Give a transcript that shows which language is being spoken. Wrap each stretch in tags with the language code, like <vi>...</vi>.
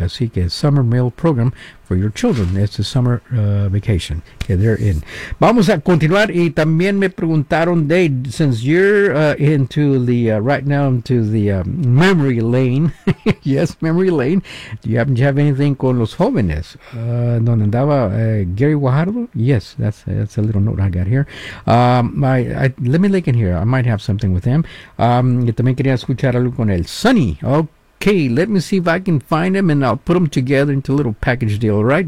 <es>Así que</es> <en>summer meal program for your children. It's a summer vacation. Okay, they're in.</en> <es>Vamos a continuar, y también me preguntaron,</es> <en>Dave, since you're into the, right now, into the memory lane. Yes, memory lane. Do you happen to have anything</en> <es>con los jóvenes? ¿Dónde andaba Gary Guajardo?</es> <en>Yes, that's a little note I got here. Let me look in here. I might have something with him.</en> <es>Y también quería escuchar algo con el Sonny.</es> <en>Okay, let me see if I can find him, and I'll put them together into a little package deal, right?</en>